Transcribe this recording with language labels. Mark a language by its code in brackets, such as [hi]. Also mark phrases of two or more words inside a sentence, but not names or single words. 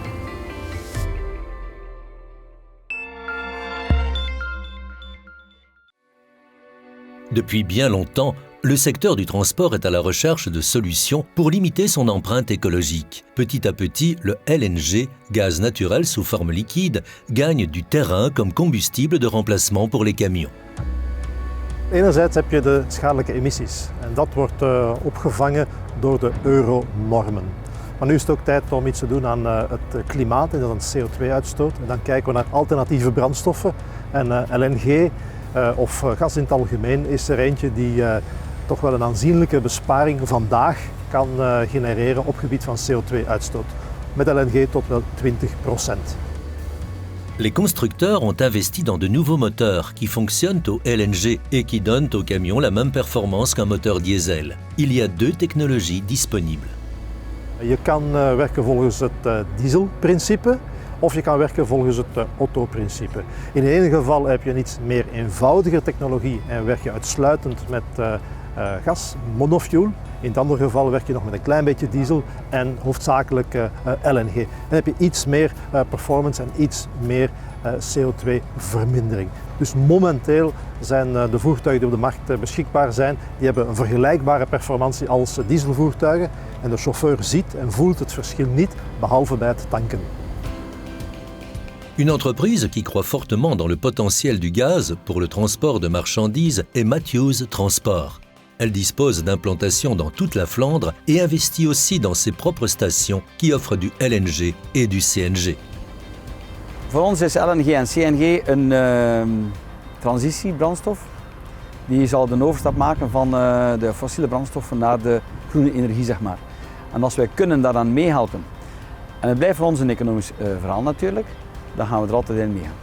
[fr] Depuis bien longtemps, le secteur du transport est à la recherche de solutions pour limiter son empreinte écologique. Petit à petit, le LNG, gaz naturel sous forme liquide, gagne du terrain comme combustible de remplacement pour les camions. [nl] Enerzijds heb je de schadelijke emissies en dat wordt opgevangen door de euronormen. Maar nu is het ook tijd om iets te doen aan het klimaat en dat is een CO2-uitstoot. En dan kijken we naar alternatieve brandstoffen en LNG of gas in het algemeen is er eentje die toch wel een aanzienlijke besparing vandaag kan genereren op gebied van CO2-uitstoot. Met LNG tot wel 20%. [fr] Les constructeurs ont investi dans de nouveaux moteurs qui fonctionnent au LNG et qui donnent aux camions la même performance qu'un moteur diesel. Il y a deux technologies disponibles. [nl] Je kan werken volgens het dieselprincipe of je kan werken volgens het Otto-principe. In het ene geval heb je een iets meer eenvoudige technologie en werk je uitsluitend met gas, monofuel. In het andere geval werk je nog met een klein beetje diesel en hoofdzakelijk LNG. Dan heb je iets meer performance en iets meer CO2-vermindering. Dus momenteel zijn de voertuigen die op de markt beschikbaar zijn, die hebben een vergelijkbare performantie als dieselvoertuigen. En de chauffeur ziet en voelt het verschil niet, behalve bij het tanken. [fr] Une entreprise qui croit fortement dans le potentiel du gaz pour le transport de marchandises est Matthews Transport. Elle dispose d'implantations dans toute la Flandre et investit aussi dans ses propres stations qui offrent du LNG et du CNG. [nl] Voor ons is LNG en CNG een transitiebrandstof. Die zal de overstap maken van de fossiele brandstoffen naar de groene energie, zeg maar. En als wij kunnen daaraan meehelpen, en het blijft voor ons een economisch verhaal natuurlijk, dan gaan we er altijd in meegaan.